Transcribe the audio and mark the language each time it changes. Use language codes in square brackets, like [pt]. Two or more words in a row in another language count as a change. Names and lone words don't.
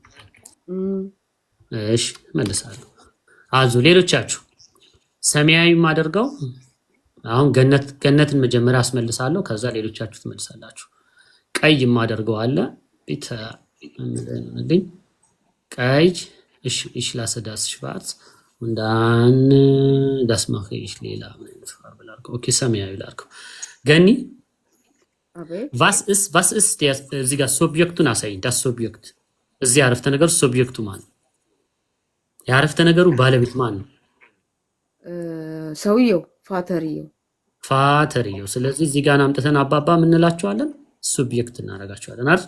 [am] እሺ መልሳለሁ። አዙ ሌሎቻችሁ ሰማያዊ ማደርገው አሁን ገነትን መጀመሪያ አስመልሳለሁ፣ ከዛ ሌሎቻችሁ ትመልሳላችሁ። ቀይ ማደርገው አለ ቢት እንዴ ቀይ [de] ich lasse das schwarz und dann das mache ich lila mit Farbe [am] ላድርገው። ኦኬ ሰማያዊ ላድርገው። ገኒ [de] was ist der [am] እዚህ ጋር ሱብጀክቱን አሳይኝ። [de] das Subjekt [am] እዚህ አረፍተ ነገር ሱብጀክቱ ማን ነው? የአረፍተ ነገሩ ባለቤት ማን ነው? ሰውየው ፋተርየው። ስለዚህ እዚህ ጋር አምጥተን አባባ ምንላቸዋለን? ሱብጀክት እናደርጋቸዋለን አይደል?